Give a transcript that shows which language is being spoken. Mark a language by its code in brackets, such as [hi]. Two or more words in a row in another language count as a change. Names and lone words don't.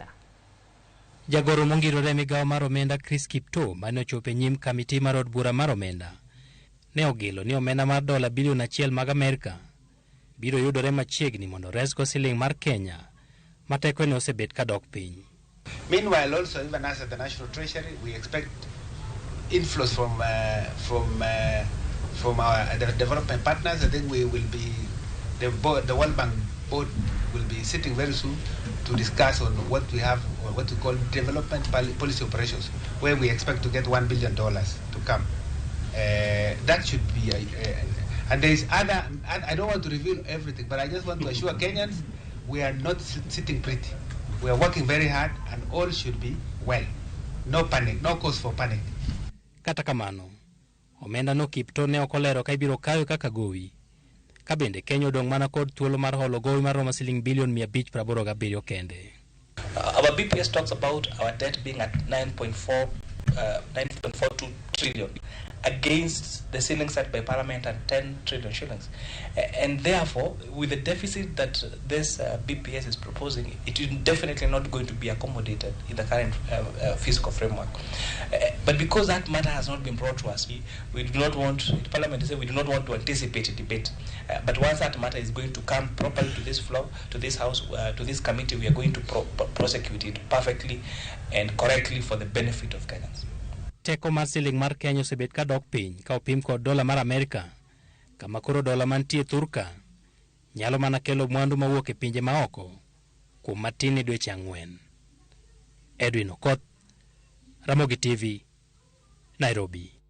[luo] Jagoro mongirore migawo mar omenda Chris Kipto mane ochopo e nyim kamiti mar od bura mar omenda ne ogilo ni omenda mar dola bilion 1 mag Amerika biro yudore machiegni mondo resgo siling mar Kenya ma tekone osebet kadok piny. [en] Meanwhile, also even as at the National Treasury, we expect inflows from our development partners. I think we will be the World Bank board will be sitting very soon to discuss on what we have or what we call development policy operations, where we expect to get $1 billion to come. That should be and there is other. I don't want to reveal everything, but I just want to assure Kenyans we are not sitting pretty. We are working very hard and all should be well. No panic, no cause for panic. [luo] Kata kamano, omenda no Kipto ne okolero ka ibiro kayo kaka gowi. Ka bende Kenya odong' mana kod thuolo mar holo gowi mar roma siling bilion 587 kende. [en] Our BPS talks about our debt being at 9.42 trillion against the ceiling set by Parliament at 10 trillion shillings. And therefore, with the deficit that this BPS is proposing, it is definitely not going to be accommodated in the current fiscal framework. But because that matter has not been brought to us, we do not want, Parliament said we do not want to anticipate a debate. But once that matter is going to come properly to this floor, to this house, to this committee, we are going to prosecute it perfectly and correctly for the benefit of Kenyans. [luo] Teko mar siling mar Kenya osebet ka dok piny ka opim kod dola mar Amerika, kama koro dola mantie thurka nyalo mana kelo mwandu mawuok e pinje maoko kuom matin e dweche 4. Edwin Okoth, Ramogi TV, Nairobi.